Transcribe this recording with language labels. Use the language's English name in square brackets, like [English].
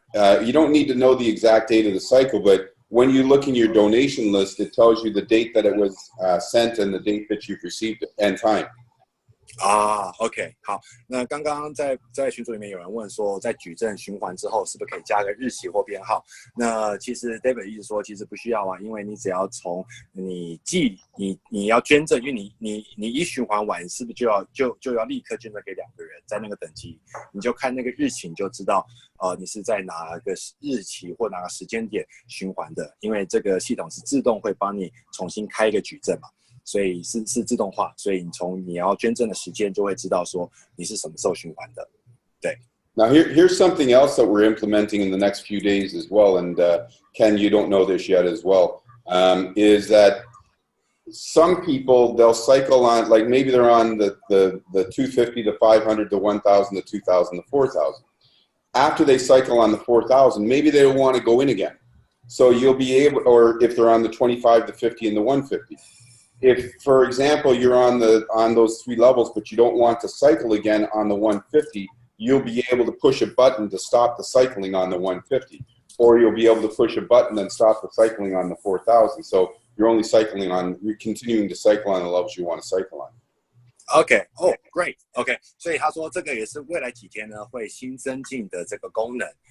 [English] You don't need to know the exact date of the cycle, but when you look in your donation list, it tells you the date that it was sent and the date that you've received it and time. [Chinese] OK， 好。那刚刚在群组里面有人问说，在矩阵循环之后，是不是可以加个日期或编号？那其实 David 意思说，其实不需要啊，因为你只要从你要捐赠，因为你一循环完，是不是就要立刻捐赠给2个人，在那个等级，你就看那个日期，你就知道你是在哪个日期或哪个时间点循环的，因为这个系统是自动会帮你重新开一个矩阵嘛。所以是自动化，所以你从你要捐赠的时间就会知道说你是什么时候循环的，对。 [English] Now here's something else that we're implementing in the next few days as well, and Ken, you don't know this yet as well, is that some people they'll cycle on, like maybe they're on the 250, the 500, the 1,000, the 2,000, the 4,000. After they cycle on the 4,000, maybe they don't want to go in again. So you'll be able, or if they're on the 25, the 50, and the 150. if, for example, you're on those 3 levels, but you don't want to cycle again on the 150, you'll be able to push a button to stop the cycling on the 150, or you'll be able to push a button and stop the cycling on the 4000. So you're only you're continuing to cycle on the levels you want to cycle on. [Chinese] OK， 哦 ， [English] Great， [Chinese] OK， 所以他说这个也是未来几天呢会新增进的这个功能。